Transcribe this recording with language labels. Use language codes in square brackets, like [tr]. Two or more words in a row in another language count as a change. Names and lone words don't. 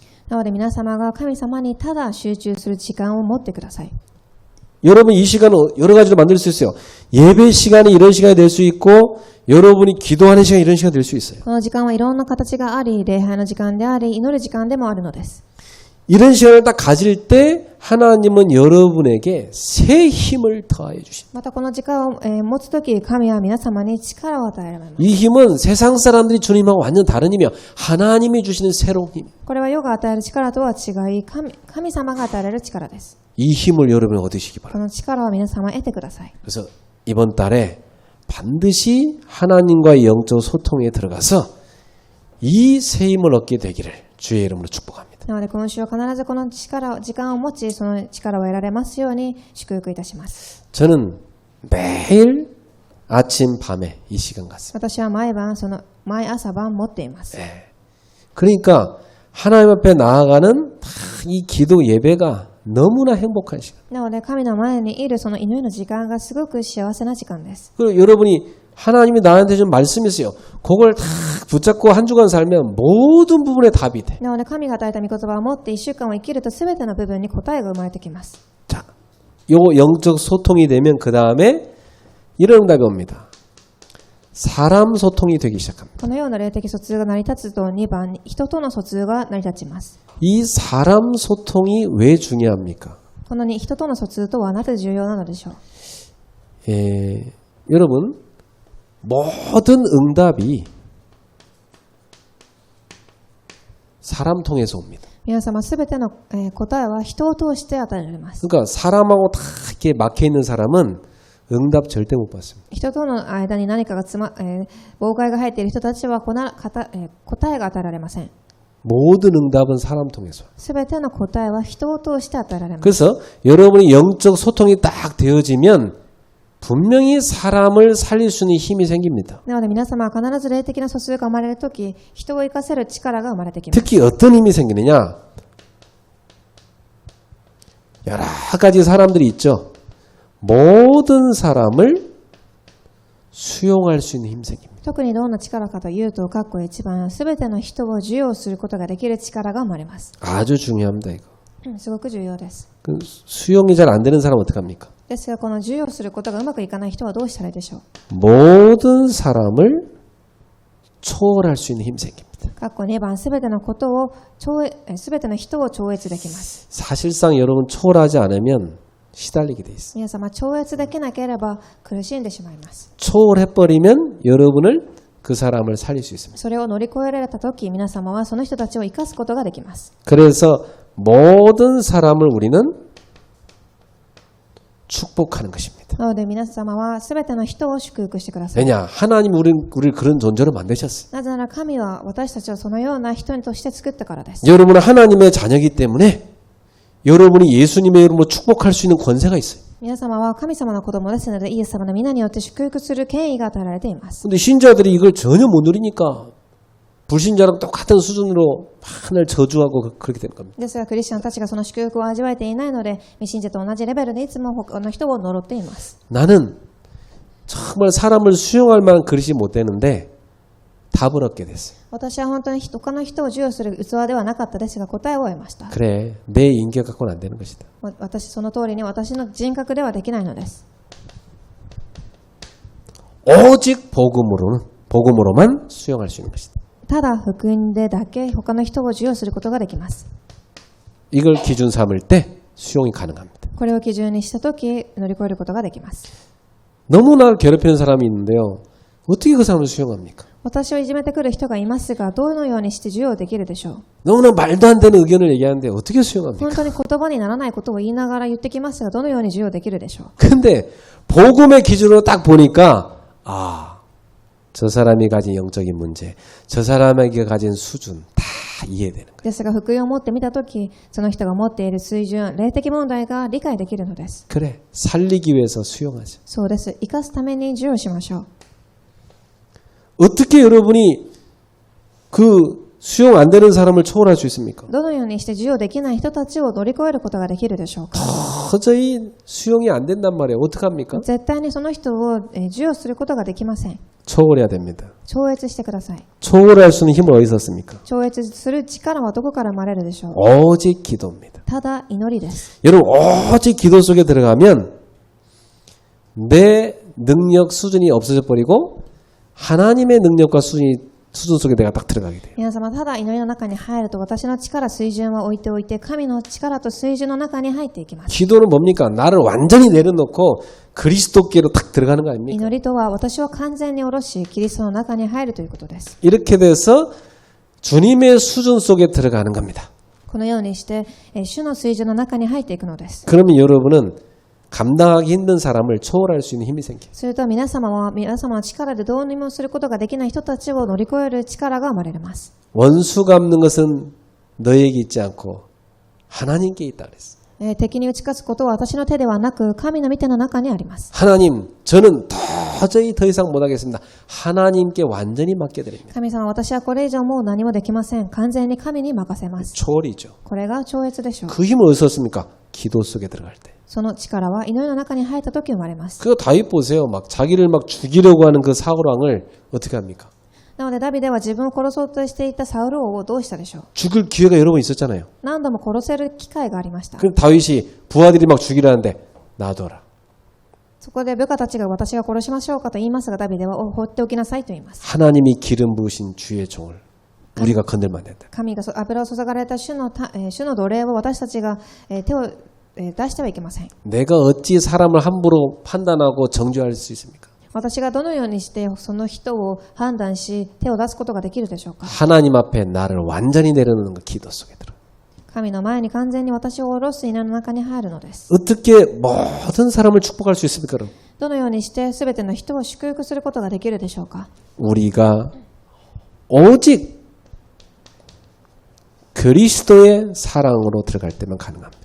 [ja] なので皆様が神様にただ集中する時間を持ってください。 [ko] 여러분 이 시간을 여러 가지로 만들 수 있어요. 예배 시간이 이런 시간이 될 수 있고 여러분이 기도하는 시간이 이런 시간이 될 수 있어요. [ja] この時間はいろんな形があり、礼拝の時間であり、祈る時間でもあるのです。 [ko] 이런 시간을 딱 가질 때 하나님은 여러분에게 새 힘을 더하여 주십니다. [ja] またこの時間を持つとき、神は皆様に力を与えられます。 [ko] 이 힘은 세상 사람들이 주는 힘하고 완전 다른 힘이요. 하나님이 주시는 새로운 힘. [ja] これは世が与える力とは違い、神様が与えられる力です。 [ko] 이 힘을 여러분이 얻으시기 [ja] こ [ko] 바랍니다. [ja] の力を皆様得てください。 [ko] 그래서 이번 달에 반드시 하나님과의 영적 소통에 들어가서 이 새 힘을 얻게 되기를 주의 이름으로 축복합니다. [ja] なので今週は必ずこの力、時間を持ち、その力を得られますように祝福いたします。 [ko] 저는 매일 아침 밤에 이 시간 같습니다. [ja] 私は毎朝晩持っています。 [ko] 그러니까 하나님 앞에 나아가는 이 기도 예배가 너무나 행복한 시간. [ja] なので神の前にいるその祈りの時間がすごく幸せな時間です。 [ko] 그리고 여러분이 하나님이 나한테 준 말씀이 있어요. 그걸 다 붙잡고 한 주간 살면 모든 부분에 답이 돼. [ja] なので神が与えた御言葉を持って一週間を生きると全ての部分に答えが生まれてきます。 [ko] 자, 요 영적 소통이 되면 그 다음에 이런 응답이 옵니다. 사람 소통이 되기 시작합니다. [ja] このような霊的疎通が成り立つと2番、人との疎通が成り立ちます。 [ko] 이 사람 소통이 왜 중요합니까? [ja] この人との疎通とはなぜ重要なのでしょう。 [ko] 여러분 모든 응답이 사람 통해서 옵니다. [ja] 皆様すべての答えは人を通して与えられます。 [ko] 그러니까 사람하고 다 이렇게 막혀 있는 사람은 응답 절대 못 받습니다. [ja] 人との間に何かが妨害が入っている人たちは答えが与えられません。 [ko] 모든 응답은 사람 통해서. [ja] すべての答えは人を通して与えられます。 [ko] 그래서 여러분이 영적 소통이 딱 되어지면 분명히 사람을 살릴 수 있는 힘이 생깁니다. [ja] なので皆様は必ず霊的な疎通が生まれるとき、人を生かせる力が生まれてきます。 [ko] 특히 어떤 힘이 생기느냐? 여러 가지 사람들이 있죠. 모든 사람을 수용할 수 있는 힘이 생깁니다. [ja] 特にどんな力かというと、括弧1番、すべての人を受容することができる力が生まれます。 [ko] 아주 중요합니다, 이거. [ja] すごく重要です。 [ko] 그 수용이 잘 안 되는 사람은 어떡합니까? [ja] ですが、この受容することがうまくいかない人はどうしたらいいでしょう。 [ko] 모든 사람을 초월할 수 있는 힘이 생깁니다. [ja] 括弧2番、すべての人を超越できます。 [ko] 사실상 여러분 초월하지 않으면 시달리게 돼 있어요. [ja] 皆様、超越できなければ苦しんでしまいます。 [ko] 초월해버리면 여러분을 그 사람을 살릴 수 있습니다. [ja] それを乗り越えられたとき、皆様はその人たちを生かすことができます。 [ko] 그래서 모든 사람을 우리는 축복하는 것입니다. [ja] なので皆様はすべての人を祝福してください。 [ko] 왜냐? 하나님 우리를 그런 존재로 만드셨어요. [ja] なぜなら神は私たちをそのような人として作ったからです。 [ko] 여러분은 하나님의 자녀이기 때문에 여러분이 예수님의 이름으로 축복할 수 있는 권세가 있어요. [ja] 皆様は神様の子供ですので、イエス様の皆によって祝福する権威が与えられています。 [ko] 근데 신자들이 이걸 전혀 못 누리니까 불신자랑 똑같은 수준으로 맨날 저주하고 그렇게 되는 겁니다. [ja] ですが、クリスチャンたちがその祝福を味わえていないので、未信者と同じレベルでいつも他の人を呪っています。 [ko] 나는 정말 사람을 수용할 만한 그릇이 못 되는데 답을 얻게 됐어요. [ja] 私は本当に他の人を授与する器ではなかったですが、答えを得ました。 [ko] 그래, 내 인격 갖고는 안 되는 것이다. [ja] その通りに私の人格ではできないのです。 [ko] 오직 복음으로만 수용할 수 있는 것이다. [ja] ただ福音でだけ他の人を授与することができます。 [ko] 이걸 기준 삼을 때 수용이 가능합니다. [ja] これを基準にしたとき乗り越えることができます。 [ko] 너무 나를 괴롭히는 사람이 있는데요. 어떻게 그 사람을 수용합니까? [ja] 私をいじめてくる人がいますが、どのようにして授与できるでしょう。 [ko] 너무나 말도 안 되는 의견을 얘기하는데 어떻게 수용합니까? [ja] 本当に言葉にならないことを言いながら言ってきますが、どのように授与できるでしょう。 [ko] 근데 복음의 기준으로 딱 보니까 저 사람이 가진 영적인 문제, 저 사람에게 가진 수준 다 이해되는 거예요. [ja] ですが、福音を持って見たとき、その人が持っている水準、霊的問題が理解できるのです。 [ko] 그래, 살리기 위해서 수용하죠. [ja] そうです。生かすために授与しましょう。 [ko] 어떻게 여러분이 그 수용 안 되는 사람을 초월할 수 있습니까? [ja] どのようにして授与できない人たちを乗り越えることができるでしょうか。 [ko] 도저히 수용이 안 된단 말이에요. 어떡합니까? [ja] 絶対にその人を授与することができません。 [ko] 초월해야 됩니다. [ja] 超越してください。 [ko] 초월할 수 있는 힘은 어디서 씁니까? [ja] 超越する力はどこから生まれるでしょう。 [ko] 오직 기도입니다. [ja] ただ祈りです。 [ko] 여러분 오직 기도 속에 들어가면 내 능력 수준이 없어져 버리고 하나님의 능력과 수준 속에 내가 딱 들어가게 돼요. [ja] 皆様、ただ祈りの中に入ると私の力、水準は置いておいて神の力と水準の中に入っていきます。 [ko] 기도는 뭡니까? 나를 완전히 내려놓고 그리스도께로 딱 들어가는 거 아닙니까? [ja] 祈りとは私を完全に下ろしキリストの中に入るということです。 [ko] 이렇게 돼서 주님의 수준 속에 들어가는 겁니다. [ja] このようにして主の水準の中に入っていくのです。 [ko] 그러면 여러분은 감당하기 힘든 사람을 초월할 수 있는 힘이 생겨요. [ja] すると皆様の力でどうにもすることができない人たちを乗り越える力が生まれます。 [ko] 원수 갚는 것은 너에게 있지 않고 하나님께 있다 그랬어요. [ja] 敵に打ち勝つことは私の手ではなく神の御手の中にあります。 [ko] 하나님, 저는 도저히 더 이상 못하겠습니다. 하나님께 완전히 맡겨드립니다. [ja] 神様、私はこれ以上もう何もできません。完全に神に任せます。 [ko] 초월이죠. [ja] これが超越でしょう。 [ko] 그 힘을 어디서 얻습니까? 기도 속에 들어갈 때. [ja] その力は祈りの中に入った時生まれます。 [ko] 그거 다윗 보세요. 막 자기를 막 죽이려고 하는 그 사울왕을 어떻게 합니까? [ja] なのでダビデは自分を殺そうとしていたサウル王をどうしたでしょう。 [ko] 죽을 기회가 여러 번 있었잖아요. [ja] 何度も殺せる機会がありました。 [ko] 그럼 다윗이 부하들이 막 죽이라는데 놔둬라. [ja] そこで部下たちが私が殺しましょうかと言いますが、ダビデは放っておきなさいと言います。 [ko] 하나님이 기름 부으신 주의 종을 우리가 건들면 안 된다. [ja] 神が油を注がれた主の奴隷を私たちが手を出してはいけません。 [ko] 내가 어찌 사람을 함부로 판단하고 정죄할 수 있습니까? [ja] 私がどのようにしてその人を判断し手を出すことができるでしょうか。 [ko] 하나님 앞에 나를 완전히 내려놓는 거 기도 속에 들어. [ja] 神の前に完全に私を下ろす祈りの中に入るのです。 [ko] 어떻게 모든 사람을 축복할 수 있습니까? 그럼? [ja] どのようにして全ての人を祝福することができるでしょうか。 [ko] 우리가 오직 그리스도의 사랑으로 들어갈 때만 가능합니다.